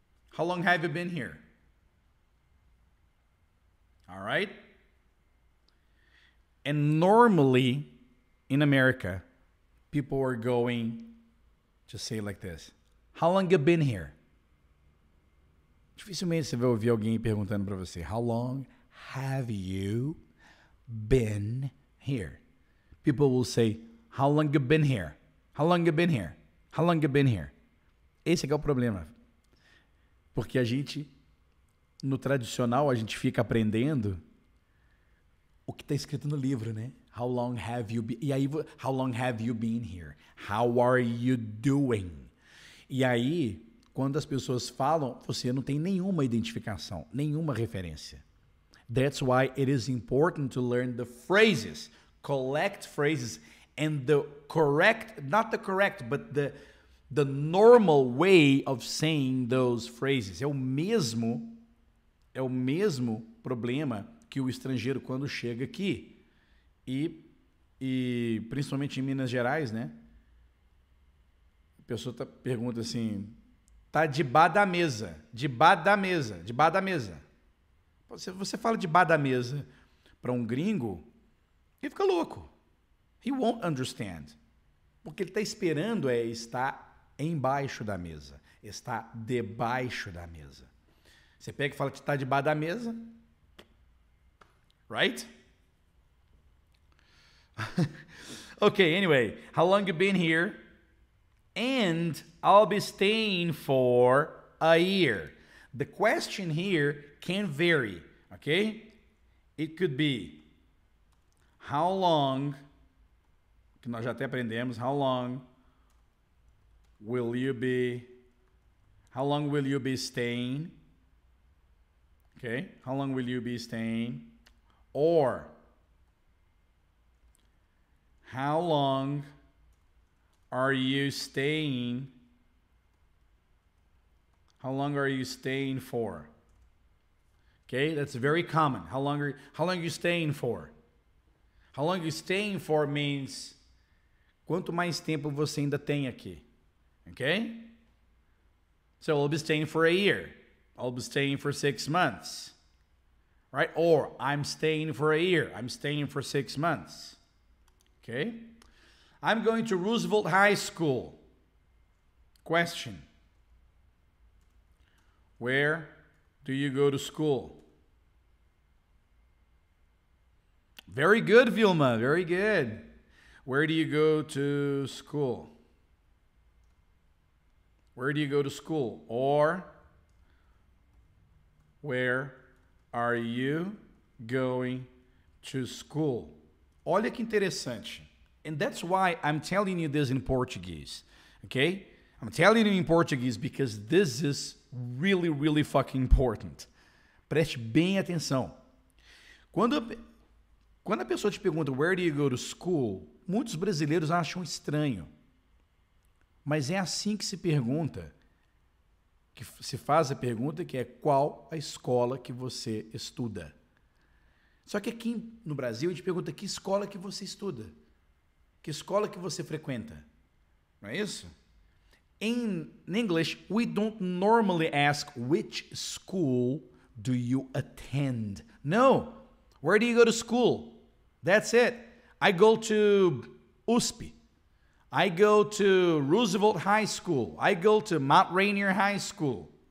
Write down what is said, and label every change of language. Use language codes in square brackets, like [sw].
[en] How long have you been here? All right. And normally in America, people are going to say like this. How long you been here? [pt] Dificilmente você vai ouvir alguém perguntando para você. [en] How long have you been here? People will say, how long you been here? How long you been here? How long you been here? [pt] Esse é que é o problema. Porque a gente, no tradicional, a gente fica aprendendo o que está escrito no livro, né? [en] How long have you been? E aí, how long have you been here? How are you doing? [pt] E aí, quando as pessoas falam, você não tem nenhuma identificação, nenhuma referência. [en] That's why it is important to learn the phrases, collect phrases, and the correct, not the correct, but the normal way of saying those phrases. [pt] É o mesmo problema que o estrangeiro quando chega aqui. E principalmente em Minas Gerais, né? A pessoa pergunta assim, tá debaixo da mesa, debaixo da mesa, debaixo da mesa. Você fala debaixo da mesa para um gringo, ele fica louco. [en] He won't understand. [pt] Porque ele está esperando estar embaixo da mesa, está debaixo da mesa. Você pega e fala que está debaixo da mesa, right? [en] Okay, anyway, how long you been here? And I'll be staying for a year. The question here can vary, okay? It could be, how long, [pt] que nós já até aprendemos, [en] how long will you be staying? Okay, how long will you be staying? Or, how long are you staying? How long are you staying for? Okay, that's very common. How long are you staying for? How long are you staying for means [pt] quanto mais tempo você ainda tem aqui. [en] Okay? So I'll be staying for a year. I'll be staying for 6 months. Right? Or I'm staying for a year. I'm staying for 6 months. Okay? I'm going to Roosevelt High School. Question. Where do you go to school? Very good, Vilma. Very good. Where do you go to school? Where do you go to school? Or where are you going to school? [pt] Olha que interessante. [en] And that's why I'm telling you this in Portuguese. Okay? I'm telling you in Portuguese because this is really, really fucking important. [pt] Preste bem atenção. Quando a pessoa te pergunta [en] where do you go to school, [pt] muitos brasileiros acham estranho. Mas é assim que se pergunta, que se faz a pergunta, que é qual a escola que você estuda. Só que aqui no Brasil a gente pergunta que escola que você estuda, que escola que você frequenta. Não é isso? [en] In English, we don't normally ask which school do you attend. No. Where do you go to school? That's it. I go to USP. I go to Roosevelt High School. I go to Mount Rainier High School.